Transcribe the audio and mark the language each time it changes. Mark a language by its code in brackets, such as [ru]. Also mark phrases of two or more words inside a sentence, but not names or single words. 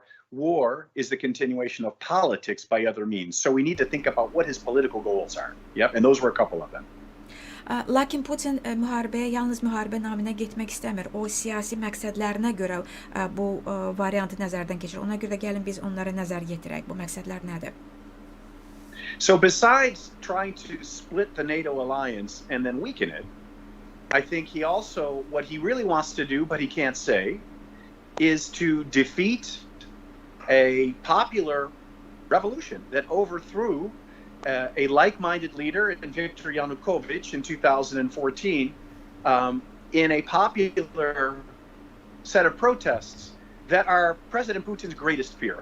[en] War is the continuation of politics by other means. So we need to think about what his political goals are. Yep, and those were a couple of them. [az] Lakin Putin müharibəyə yalnız müharibə naminə getmək istəmir. O siyasi məqsədlərinə görə bu variantı nəzərdən keçirir. Ona görə də gəlin biz onlara nəzər yetirək. Bu məqsədlər nədir? [en] So besides trying to split the NATO alliance and then weaken it, I think he also, what he really wants to do, but he can't say, is to defeat a popular revolution that overthrew a like-minded leader in Viktor Yanukovych in 2014 in a popular set of protests that are President Putin's greatest fear.